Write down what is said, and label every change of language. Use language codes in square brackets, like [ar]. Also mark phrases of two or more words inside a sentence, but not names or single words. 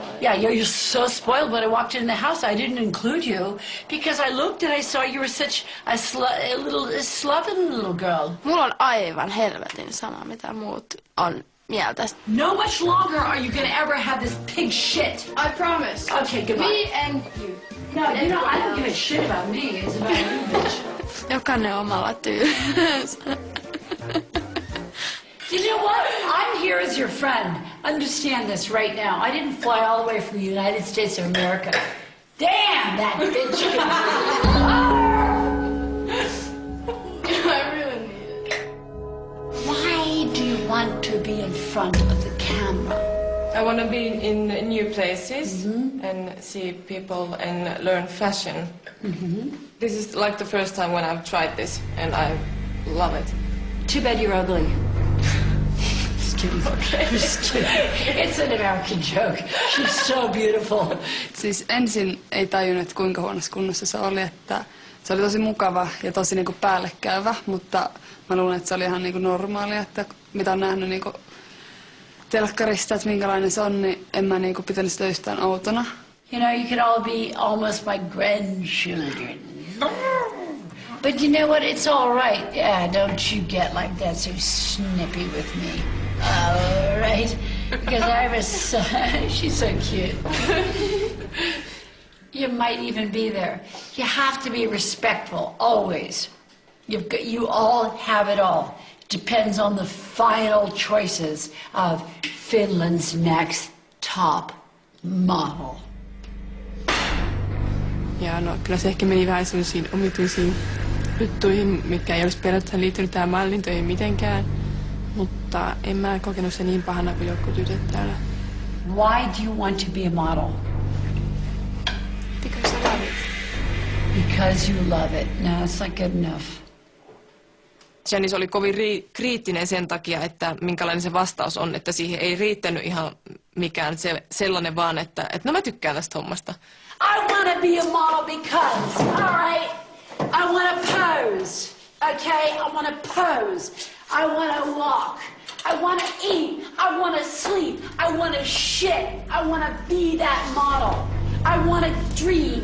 [en] Yeah, you're so spoiled. When I walked in the house, I didn't include you because I looked and I saw you were such a sloven little girl. [fi] Mulla on aivan helvetin sama, mitä muut on mieltä. [en] No much longer are you gonna ever have this pig shit. I promise. Okay, goodbye. Me and you. No, you know, I don't give a shit about me. It's about you, bitch. [fi] Jokainen omalla tyylensä. [en] You know what? I'm here as your friend. Understand this right now. I didn't fly all the way from the United States of America. Damn, that bitch can I really need it. Why do you want to be in front of the camera? I want to be in new places and see people and learn fashion. This is like the first time when I've tried this and I love it. Too bad you're ugly. Just kidding. Okay. Just kidding. It's an American joke. She's so beautiful. [fi] Siis ensin ei tajunnut, että kuinka huonossa kunnossa se oli, että se oli tosi mukava ja tosi niinku päällekäyvä, mutta mä luulen, että se oli ihan niinku normaalia, että mitä on nähnyt niinku telkkarista, että minkälainen se on, niin en mä niinku pitänyt sitä yhtään outona. [en] You know, you could all be almost my grandchildren. But you know what? It's all right. Yeah, don't you get like that so snippy with me. All right? Because I have a son. She's so cute. You might even be there. You have to be respectful, always. You all have it all. Depends on the final choices of Finland's next top model. [fi] Ja no, kyllä se ehkä meni vähän sellaisiin omituisiin juttuihin, mitkä ei olisi periaatteessa liittynyt tähän mallintöihin mitenkään. Mutta en mä kokenut se niin pahana kuin jotkut tytöt täällä. [en] Why do you want to be a model? Because I love it. Because you love it. No, it's not good enough. [fi] Janice oli kovin kriittinen sen takia, että minkälainen se vastaus on, että siihen ei riittänyt ihan mikään sellainen vaan, että no mä tykkään tästä hommasta. [en] I want to be a model because, all right, I want to pose, okay? I want to pose. I want to walk. I want to eat. I want to sleep. I want to shit. I want to be that model. I want to dream.